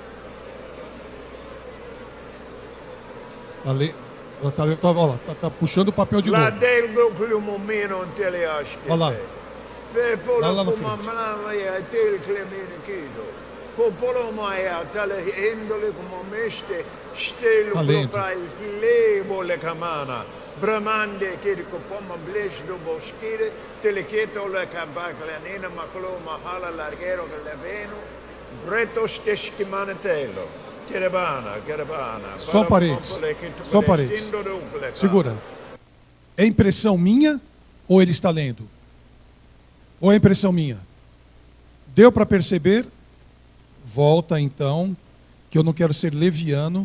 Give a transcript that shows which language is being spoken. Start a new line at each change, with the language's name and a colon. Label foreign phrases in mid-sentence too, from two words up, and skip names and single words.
Portuguese: Tá puxando o papel de novo. Olha lá. Lá na frente. Está lendo. Bramande kirko poma blish do boskire teleketo le kabaklanina maklo mahala largero leveno bretos teshkimanetelo kerebana. Só paredes. Segura. É impressão minha ou ele está lendo? Ou é impressão minha? Deu para perceber? Volta então, que eu não quero ser leviano.